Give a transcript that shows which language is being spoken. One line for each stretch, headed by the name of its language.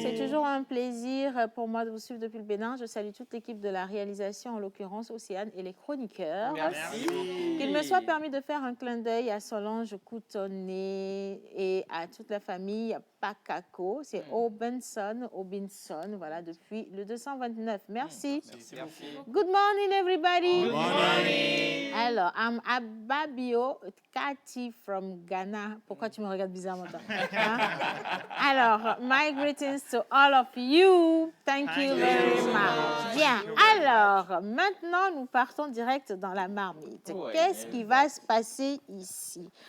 French: C'est toujours un plaisir pour moi de vous suivre depuis le Bénin. Je salue toute l'équipe de la réalisation, en l'occurrence Océane et les chroniqueurs. Merci. Qu'il me soit permis de faire un clin d'œil à Solange Coutonné et à toute la famille Pakako. C'est Obinson, voilà, depuis le 229. Merci. Merci.
English: Good morning, everybody. Good morning. Alors, I'm Ababio Kati from Ghana.
French: Pourquoi tu me regardes bizarrement? Hein? Alors,
English: my greetings to all of you. Thank you very much. Bien.
French: Alors, maintenant, nous partons direct dans la marmite. Qu'est-ce qui va se passer ici?